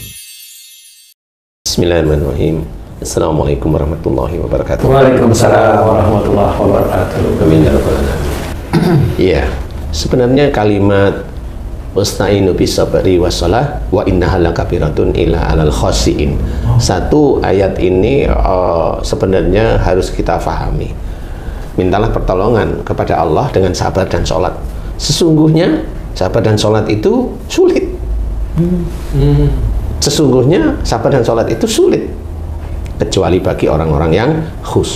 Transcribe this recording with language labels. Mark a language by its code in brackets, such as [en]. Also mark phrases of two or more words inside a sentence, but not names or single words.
[ar] بسم الله الرحمن الرحيم. السلام عليكم ورحمة الله وبركاته. وعليكم السلام ورحمة الله وبركاته. آمين يا رب العالمين. [id] Iya, sebenarnya kalimat [ar] واستعينوا بالصبر والصلاة وإنها لكبيرة إلا على الخاشعين. [id] Satu ayat ini sebenarnya harus kita fahami. Mintalah pertolongan kepada Allah dengan sabar dan sholat. Sesungguhnya sabar dan sholat itu sulit. Sesungguhnya sabar dan sholat itu sulit, kecuali bagi orang-orang yang khusyuk.